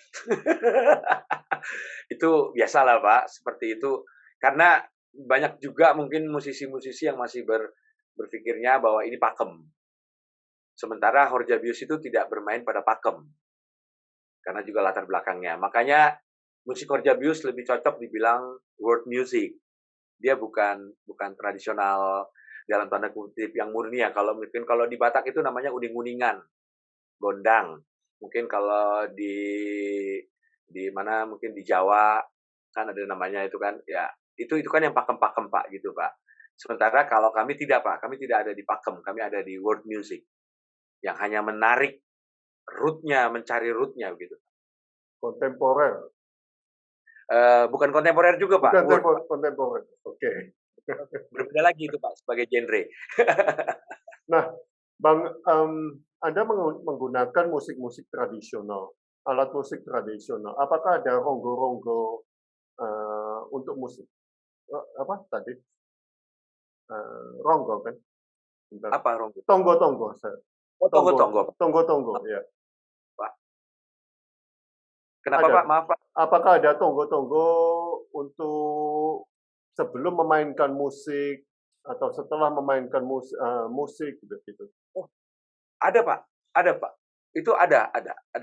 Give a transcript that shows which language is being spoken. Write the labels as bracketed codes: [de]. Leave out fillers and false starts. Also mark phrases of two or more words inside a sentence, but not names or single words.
[id] Itu biasalah, Pak. Seperti itu. Karena banyak juga mungkin musisi-musisi yang masih berpikirnya bahwa ini pakem. Sementara Horja-Bius itu tidak bermain pada pakem. Karena juga latar belakangnya. Makanya musik Horja-Bius lebih cocok dibilang [en] world music. [id] Dia bukan tradisional dalam tanda kutip yang murni ya. Mungkin kalau di Batak itu namanya uning-uningan, gondang. Mungkin kalau di mana mungkin di Jawa kan ada namanya itu kan ya itu kan yang pakem-pakem Pak gitu Pak. Sementara kalau kami tidak Pak, kami tidak ada di pakem, kami ada di [en] world music [id] yang hanya menarik rootnya, mencari rootnya gitu. Kontemporer. Bukan kontemporer juga Pak. Bukan kontemporer. Oke. Berbeda lagi itu Pak sebagai genre. Nah, Bang, Anda menggunakan musik-musik tradisional, alat musik tradisional. Apakah ada ronggo-ronggo untuk musik? Apa tadi? Ronggo kan? Bentar. Apa ronggo? Tonggo-tonggo. Oh, tonggo-tonggo. Tonggo-tonggo, ya. Pak. Kenapa Ada. Pak? Maaf Pak. Apakah ada tonggo-tonggo untuk sebelum memainkan musik atau setelah memainkan musik gitu? Oh, Ada Pak, ada Pak. Itu ada.